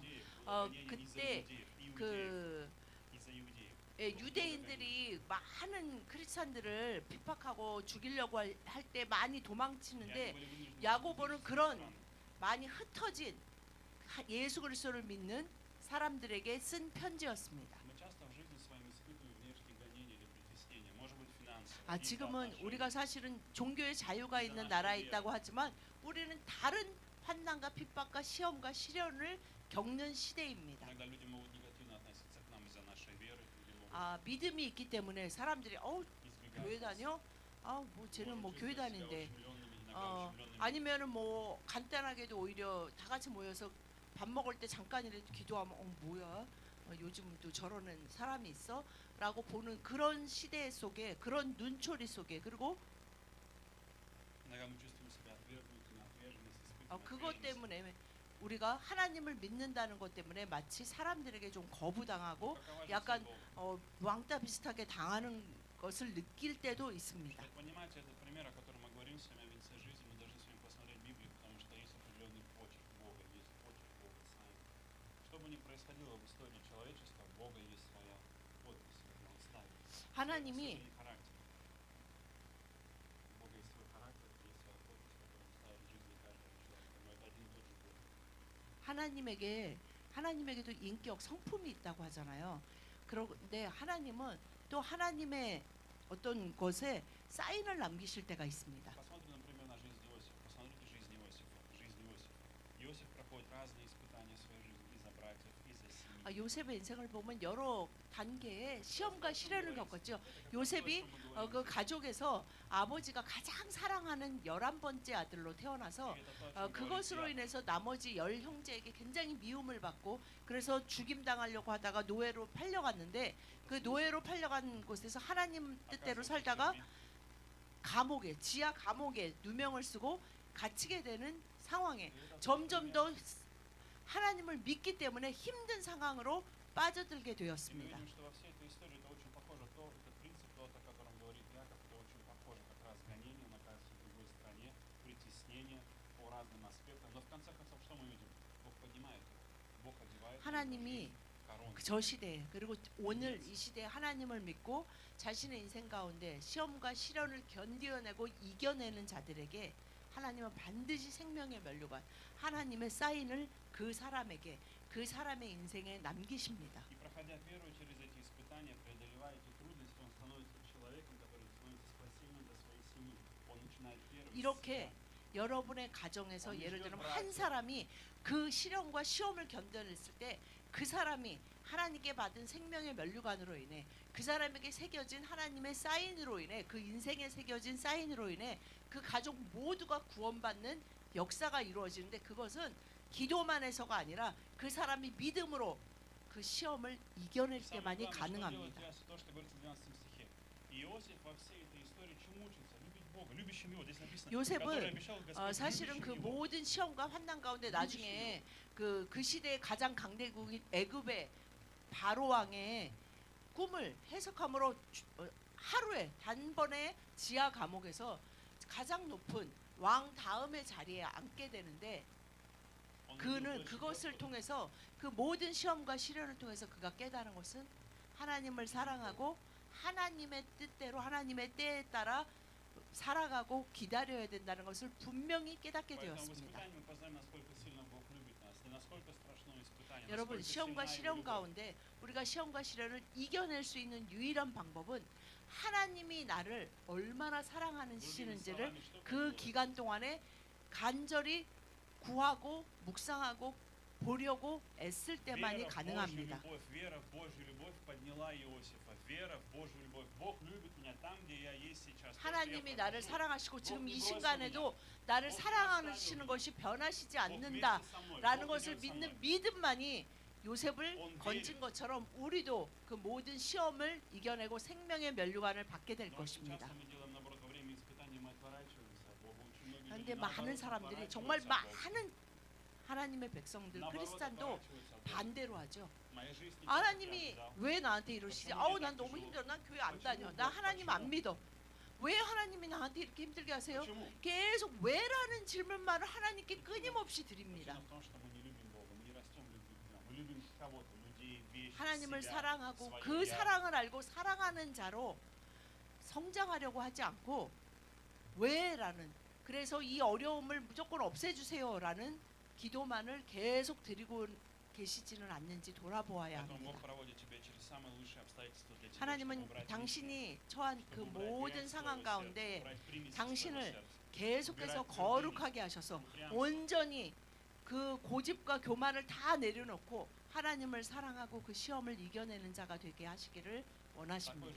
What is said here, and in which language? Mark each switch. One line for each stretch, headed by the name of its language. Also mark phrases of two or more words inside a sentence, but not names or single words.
Korean: 그때 유대인들이 많은 크리스찬들을 핍박하고 죽이려고 할 때 많이 도망치는데, 야고보는 그런 많이 흩어진 예수 그리스도를 믿는 사람들에게 쓴 편지였습니다. 지금은 우리가 사실은 종교의 자유가 있는 나라에 있다고 하지만 우리는 다른 환난과 핍박과 시험과 시련을 겪는 시대입니다.
Russian: Иногда люди могут негативно относиться к нам из-за нашей веры, люди могут
Korean: 아, 믿음이 있기 때문에 사람들이
Russian: избегать
Korean: 교회
Russian: нас,
Korean: 다녀? 뭐 쟤는
Russian: может
Korean: 뭐 교회
Russian: чувствовать себя
Korean: 다닌대.
Russian: ущемлёнными, иногда ущемлёнными.
Korean: 아니면은 뭐 간단하게도 오히려 다 같이 모여서 밥 먹을 때 잠깐이라도 기도하면 뭐야? 요즘 또 저러는 사람이 있어? 라고 보는 그런 시대 속에, 그런 눈초리 속에, 그리고
Russian: Иногда мы чувствуем себя отвергнутыми, отверженность, испытываем
Korean: 그것
Russian: отверженность.
Korean: 때문에 우리가 하나님을 믿는다는 것 때문에 마치 사람들에게 좀 거부당하고
Russian: Какова же
Korean: 약간
Russian: цель Бога?
Korean: 왕따 비슷하게 당하는 것을 느낄 때도 있습니다.
Russian: Чтобы понимать этот пример, о котором мы говорим с вами о венце жизни, мы должны с вами посмотреть Библию, потому что есть определенный почерк Бога, есть почерк Бога сам. Что бы ни происходило в истории человечества, у Бога есть своя подпись, Он ставит.
Korean: 하나님이
Russian: Свой характер. У Бога есть свой характер, есть своя подпись, которую Он ставит в жизни каждого человека. Но это один и тот же Бог.
Korean: 하나님에게도 인격 성품이 있다고 하잖아요. 그런데 하나님은 또 하나님의 어떤 것에 사인을 남기실 때가 있습니다.
Russian: Посмотрим, например, на жизнь Иосифа. Посмотрите жизнь Иосифа. Иосиф проходит разные испытания в своей жизни из-за братьев, из-за семьи.
Korean: 요셉의 인생을 보면 여러 단계의 시험과 시련을 겪었죠. 요셉이 그 가족에서 아버지가 가장 사랑하는 11번째 아들로 태어나서 그것으로 인해서 나머지 10형제에게 굉장히 미움을 받고 그래서 죽임당하려고 하다가 노예로 팔려갔는데 그 노예로 팔려간 곳에서 하나님 뜻대로 살다가 지하 감옥에 누명을 쓰고 갇히게 되는 상황에 점점 더 하나님을 믿기 때문에 힘든 상황으로 빠져들게
Russian: И мы
Korean: 되었습니다.
Russian: видим, что во всей этой истории это очень похоже, этот принцип, тот, о котором говорит Яков, это очень похоже как раз гонение на каждой другой стране, притеснение по разным аспектам. Но в конце концов, что мы видим? Бог поднимает его. Бог одевает
Korean: 하나님이
Russian: корону.
Korean: 저 시대에 그리고 오늘 이 시대에 하나님을 믿고 자신의 인생 가운데 시험과 시련을 견디어내고 이겨내는 자들에게 하나님은 반드시 생명의 면류관 하나님의 사인을 그 사람에게 그 사람의 인생에 남기십니다.
Russian: И проходя веру через эти испытания, преодолевая эти трудности, он становится человеком, который становится спасением для своей семьи. Он начинает веровать в
Korean: 이렇게
Russian: себя.
Korean: 여러분의 가정에서 예를 들면 한 사람이 그 시련과 시험을 견뎌냈을 때 그 사람이 하나님께 받은 생명의 면류관으로 인해 그 사람에게 새겨진 하나님의 사인으로 인해 그 인생에 새겨진 사인으로 인해 그 가족 모두가 구원받는 역사가 이루어지는데 그것은 기도만 해서가 아니라 그 사람이 믿음으로 그 시험을 이겨낼
Russian: Самое
Korean: 때만이
Russian: главное, что
Korean: 가능합니다.
Russian: делает то, что говорится в 12 стихе. Иосиф во всей этой истории чему учится? Любить Бога, любящим его. Здесь написано, который
Korean: 요셉은
Russian: обещал Господь,
Korean: 사실은 그
Russian: любящим его.
Korean: 모든 시험과 환난 가운데 나중에 그 시대의 가장 강대국인 애굽의 바로 왕의 꿈을 해석함으로 하루에 단번에 지하 감옥에서 가장 높은 왕 다음의 자리에 앉게 되는데
Russian: Он
Korean: 그는
Russian: любил
Korean: 그것을
Russian: Господа.
Korean: 통해서 그 모든 시험과 시련을 통해서 그가 깨달은 것은 하나님을 사랑하고 하나님의 뜻대로 하나님의 때에 따라 살아가고 기다려야 된다는 것을 분명히 깨닫게
Russian: Поэтому в
Korean: 되었습니다.
Russian: испытании мы познаем, насколько сильно Бог любит нас, и насколько страшно испытание,
Korean: 여러분
Russian: насколько
Korean: 시험과
Russian: сильна Его
Korean: 시련
Russian: любовь.
Korean: 가운데 우리가 시험과 시련을 이겨낼 수 있는 유일한 방법은 하나님이 나를 얼마나
Russian: Другими
Korean: 사랑하시는지를
Russian: словами, что
Korean: 그
Russian: поделать?
Korean: 기간 동안에 간절히 구하고 묵상하고 보려고 애쓸 때만이
Russian: Вера в Божью
Korean: 가능합니다.
Russian: любовь, вера в Божью любовь подняла Иосифа. Вера в Божью любовь. Бог любит меня там, где я есть сейчас. То, что я
Korean: 하나님이 나를
Russian: прохожу,
Korean: 사랑하시고 지금
Russian: Бог
Korean: 이
Russian: не
Korean: 순간에도 나를 사랑하시는 것이 변하시지
Russian: Бог вместе
Korean: 않는다
Russian: со мной,
Korean: 라는
Russian: Бог
Korean: 것을
Russian: идет со
Korean: 믿는
Russian: мной.
Korean: 믿음만이 요셉을
Russian: Он
Korean: 건진
Russian: верит.
Korean: 것처럼 우리도 그 모든 시험을 이겨내고 생명의 면류관을 받게 될
Russian: Но очень
Korean: 것입니다.
Russian: часто мы делаем наоборот, во время испытаний мы отворачиваемся от Бога. Очень многие
Korean: 그런데
Russian: люди
Korean: 많은
Russian: наоборот
Korean: 사람들이 정말
Russian: отворачиваются от Бога.
Korean: 많은 하나님의 백성들
Russian: 나оборот
Korean: 크리스찬도
Russian: отворачиваются от Бога.
Korean: 반대로 하죠.
Russian: Моя жизнь не
Korean: 하나님이
Russian: так,
Korean: 왜 나한테 이러시지? 난 너무 힘들어. 난 교회 안 다녀. 나 하나님 안 믿어. 왜 하나님이 나한테 이렇게 힘들게 하세요?
Russian: Почему?
Korean: 계속 왜라는 질문만을 하나님께 끊임없이 드립니다.
Russian: Причина в том, что мы не любим Бога, мы не растем в любви к Нему. Мы любим кого-то, людей, вещи,
Korean: 하나님을
Russian: себя,
Korean: 사랑하고
Russian: свое
Korean: 그
Russian: «я».
Korean: 사랑을 알고 사랑하는 자로 성장하려고 하지 않고 왜라는 그래서 이 어려움을 무조건 없애주세요라는 기도만을 계속 드리고 계시지는 않는지 돌아보아야
Russian: Поэтому Бог
Korean: 합니다.
Russian: проводит тебя через самые лучшие обстоятельства для тебя, чтобы
Korean: 하나님은
Russian: убрать
Korean: 당신이 처한 그
Russian: чтобы убрать
Korean: 모든
Russian: грязь из
Korean: 상황
Russian: твоего
Korean: 가운데
Russian: сердца, убрать примеси из твоего
Korean: 당신을
Russian: сердца.
Korean: 계속해서
Russian: убирать
Korean: 거룩하게 하셔서
Russian: упрямство.
Korean: 온전히 그 고집과 교만을 다 내려놓고 하나님을 사랑하고 그 시험을 이겨내는 자가 되게 하시기를
Russian: Такой
Korean: 원하십니다.